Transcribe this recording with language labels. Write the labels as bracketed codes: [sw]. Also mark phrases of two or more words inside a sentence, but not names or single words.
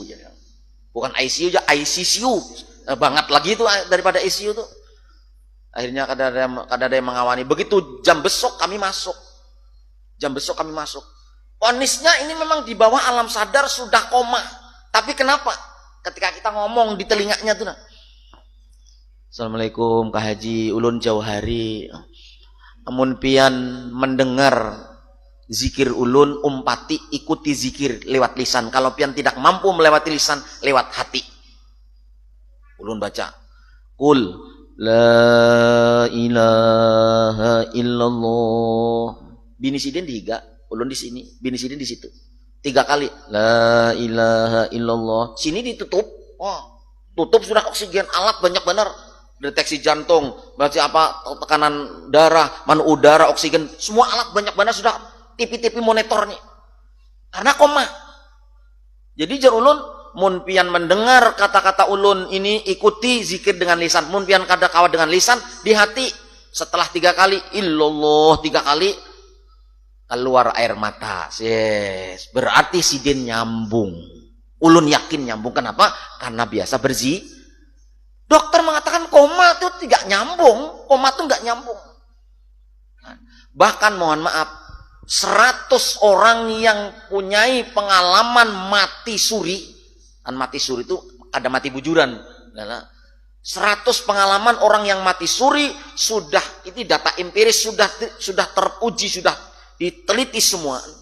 [id] Bukan ICU aja, ICU banget lagi itu daripada ICU tuh. Akhirnya ada yang mengawani. Begitu jam besok kami masuk. Vonisnya ini memang di bawah alam sadar sudah koma. Tapi kenapa? Ketika kita ngomong di telinganya tuh, [bjn] Assalamualaikum Kak Haji, ulun jauh hari. Amun pian mendengar zikir ulun, umpati ikuti zikir lewat lisan. Kalau pian tidak mampu melewati lisan, lewat hati. Ulun baca, [ar] قل لا إله إلا الله. [bjn] Bini sidin dihiga, ulun di sini, bini sidin di situ. [id] 3 kali, [ar] لا إله إلا الله. [bjn] Sini ditutup, tutup sudah oksigen, alat banyak benar. Deteksi jantung, berarti apa, tekanan darah, manu udara, oksigen, semua alat banyak benar sudah tipi-tipi monitornya. [id] Karena koma. [bjn] Jadi jar ulun, mun pian mendengar kata-kata ulun ini ikuti zikir dengan lisan. Mun pian kada kawat dengan lisan, di hati. Setelah 3 kali, illallah 3 kali, keluar air mata. Yes. Berarti sidin nyambung. Ulun yakin nyambung. Kenapa? Karena biasa berzikir. [id] Dokter mengatakan koma itu tidak nyambung. Koma itu nggak nyambung. Bahkan mohon maaf, 100 orang yang punyai pengalaman mati suri. [bjn] Kan mati suri itu ada mati bujuran. 100 pengalaman orang yang mati suri sudah, ini data empiris, sudah teruji, sudah diteliti semua.